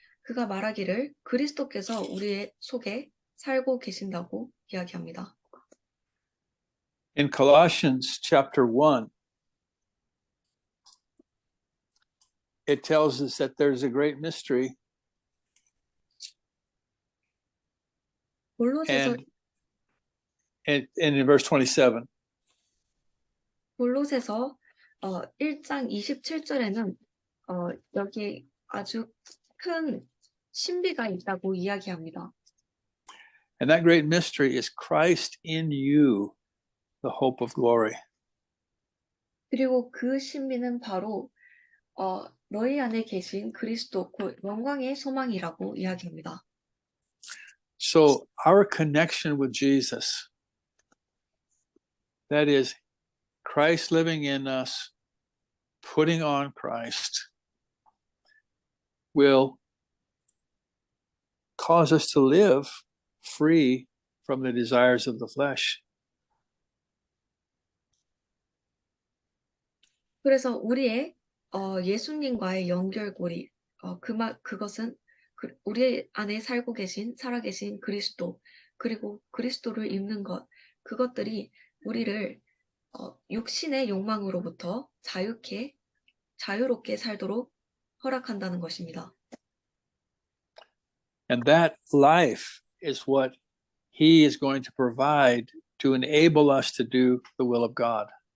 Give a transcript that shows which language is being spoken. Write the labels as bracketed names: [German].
[Korean] 그가 말하기를 그리스도께서 우리의 속에 살고 계신다고 이야기합니다. [English] In Colossians chapter 1, it tells us that there's a great mystery. [Korean] 골로새서 [English] And in verse 27, [Korean] 1장 27절에는 여기 아주 큰 신비가 있다고 이야기합니다. [English] and that great mystery is Christ in you, the hope of glory. [Korean] 그리고 그 신비는 바로 너희 안에 계신 그리스도 곧 영광의 소망이라고 이야기합니다. [English] So our connection with Jesus, that is Christ living in us, putting on Christ, will cause us to live free from the desires of the flesh. [Korean] 그래서 우리의 예수님과의 연결고리 그것은 우리 안에 살아계신 그리스도 그리고 그리스도를 입는 것 그것들이 우리를 육신의 욕망으로부터 자유롭게 살도록 허락한다는 것입니다. [English] And that life is what he is going to provide to enable us to do the will of God.